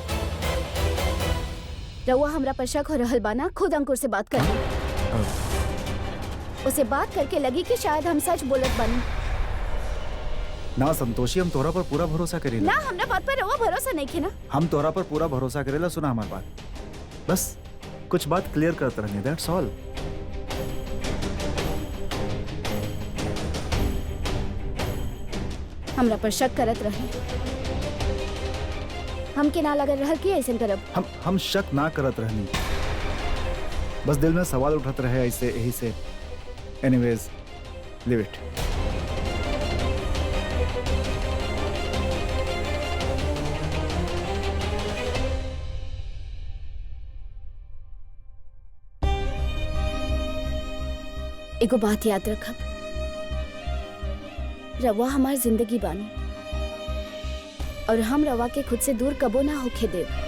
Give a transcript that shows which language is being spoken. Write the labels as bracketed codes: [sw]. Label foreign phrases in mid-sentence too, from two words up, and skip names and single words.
[bho] रउआ हमरा पर शक हो रहल बाना, खुद अंकुर से बात कर। उसे बात करके लगी कि शायद हम सच बोलत बानी। ना संतोषी, हम तोरा पर पूरा भरोसा करेला। ना, हमरा बात पर रउआ भरोसा नहीं खे ना। हम तोरा पर पूरा भरोसा करेला। सुना हमारी बात, बस कुछ बात क्लियर करते रहने, [en] That's all. [bho] हमरा पर शक करत रहे। हमके ना लगल रहल कि ऐसे करब। हम शक ना करत रहनी, बस दिल में सवाल उठत रहे ऐसे, यही से। [en] Anyways, leave it. [bho] एगो बात याद रखब, रवा हमार जिंदगी बानी और हम रवा के खुद से दूर कबो ना होके देव।